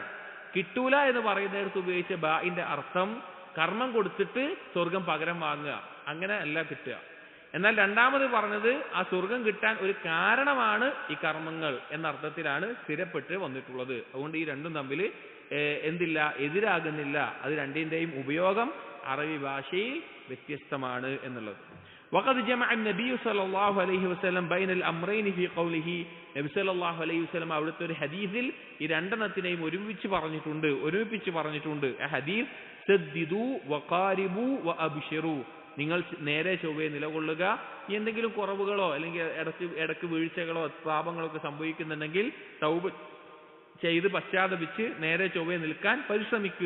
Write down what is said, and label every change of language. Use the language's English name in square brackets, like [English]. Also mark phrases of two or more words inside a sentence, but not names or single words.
[Malayalam] കിട്ടൂല എന്ന് പറയുന്നിടത്ത് ഉപയോഗിച്ച ബാഇന്റെ അർത്ഥം കർമ്മം കൊടുത്തിട്ട് സ്വർഗം പകരം വാങ്ങുക, അങ്ങനെ അല്ല കിട്ടുക. എന്നാൽ രണ്ടാമത് പറഞ്ഞത് ആ സ്വർഗം കിട്ടാൻ ഒരു കാരണമാണ് ഈ കർമ്മങ്ങൾ എന്ന അർത്ഥത്തിലാണ് സ്ഥിരപ്പെട്ട് വന്നിട്ടുള്ളത്. അതുകൊണ്ട് ഈ രണ്ടും തമ്മിൽ എന്തില്ല, എതിരാകുന്നില്ല. അത് രണ്ടിന്റെയും ഉപയോഗം അറബി ഭാഷയിൽ വ്യത്യസ്തമാണ് എന്നുള്ളത്. [Arabic] وقد جمع النبي صلى الله عليه وسلم بين الامرين في قوله, [Malayalam] നബി [Arabic] صلى الله عليه وسلم [Malayalam] അവിടുത്തെ ഒരു ഹദീസിൽ ഈ രണ്ടെണ്ണത്തിനെയും ഒരുമിപ്പിച്ച് പറഞ്ഞിട്ടുണ്ട്. ആ ഹദീസ് [Arabic] سددوا وقاربوا وأبشروا, [Malayalam] നിങ്ങൾ നേരെ ചൊവ്വേ നിലകൊള്ളുക, എന്തെങ്കിലും കുറവുകളോ അല്ലെങ്കിൽ ഇടക്ക് വീഴ്ചകളോ പാപങ്ങളോ ഒക്കെ സംഭവിക്കുന്നുണ്ടെങ്കിൽ തൗബ ചെയ്ത് പശ്ചാത്തപിച്ച് നേരെ ചൊവ്വേ നിൽക്കാൻ പരിശ്രമിക്കുക.